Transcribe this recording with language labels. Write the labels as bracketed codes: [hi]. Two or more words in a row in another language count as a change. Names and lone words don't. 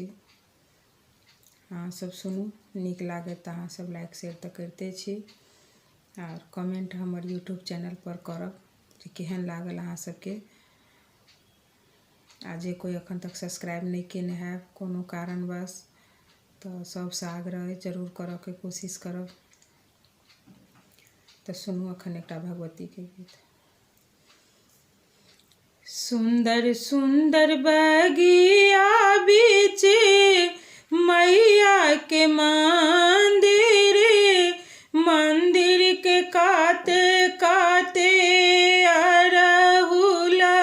[mai] अहाँ सब सुनू, नीक लागत तऽ अहाँ सब [en] like share [mai] तऽ करिते छी और कमेंट हमर [en] YouTube channel [mai] पर करब जे केहन लागल अहाँ सबके। आ जे कोई अखन तक सब्सक्राइब नहीं केने हैब कोनो कारणवश तो सबसे आग्रह जरूर करऽ के कोशिश करब। तो सुनू अखन एकटा भगवती के गीत। सुंदर सुंदर बगिया बीच मैया के मंदिर, मंदिर के काते काते अड़हुल